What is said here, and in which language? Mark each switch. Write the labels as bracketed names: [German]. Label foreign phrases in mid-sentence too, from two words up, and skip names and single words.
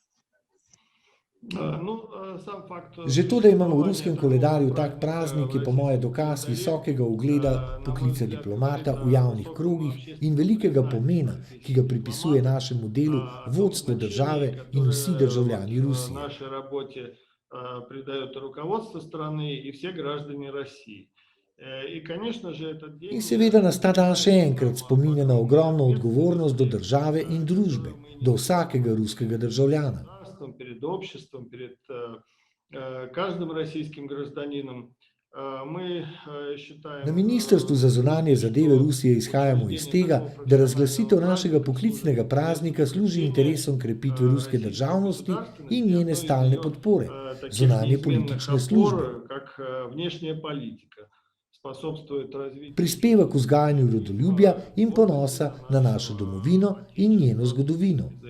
[Slovenian] Že to, da imamo v ruskem koledarju tak praznik, je po moje dokaz visokega ugleda poklica diplomata v javnih krogih in velikega pomena, ki ga pripisuje našemu delu vodstvo države in vsi državljani Rusije. In seveda nas ta dan še enkrat spominja na ogromno odgovornost do države in družbe, do vsakega ruskega državljana. [Russian] Перед обществом, перед каждым российским гражданином. [Slovenian] Na Ministrstvu za zunanje zadeve Rusije izhajamo iz tega, da razglasitev našega poklicnega praznika služi interesom krepitve ruske državnosti in njene stalne podpore, zunanje politične službe. Prispeva k vzgajanju rodoljubja in ponosa na našo domovino in njeno zgodovino.